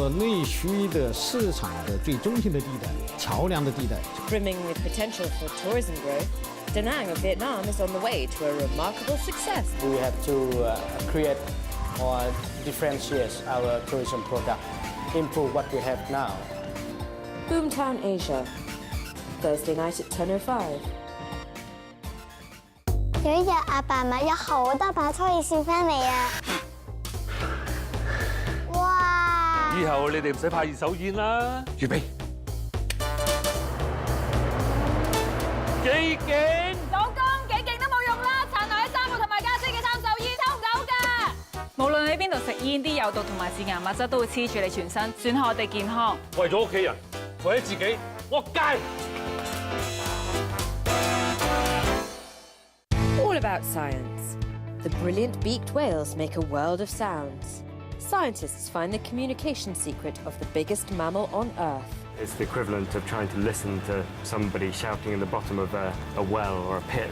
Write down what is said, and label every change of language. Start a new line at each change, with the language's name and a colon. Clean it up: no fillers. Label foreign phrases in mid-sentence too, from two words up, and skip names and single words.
English: Brimming with potential for tourism growth, Da Nang of Vietnam is on the way to a remarkable success. We have to create or differentiate our tourism product, improve what we have now. Boomtown Asia, Thursday night at 10:05.
Cantonese: 有一日，阿爸買咗好多把搓耳扇翻嚟啊！哇！以後你哋唔使派二手煙啦。預備。幾勁！老公幾勁都冇用啦，殘留喺衫褲同埋家姐嘅三手煙抽唔到㗎。無論喺邊度食煙，啲有毒同埋致癌物質都會黐住你全身，損害我哋健康。為咗屋企人，為咗自己，我戒。
English: All about science. The brilliant beaked whales make a world of sounds. Scientists find the communication secret of the biggest mammal on Earth. It's the equivalent of trying to listen to somebody shouting in the bottom of a well or a pit.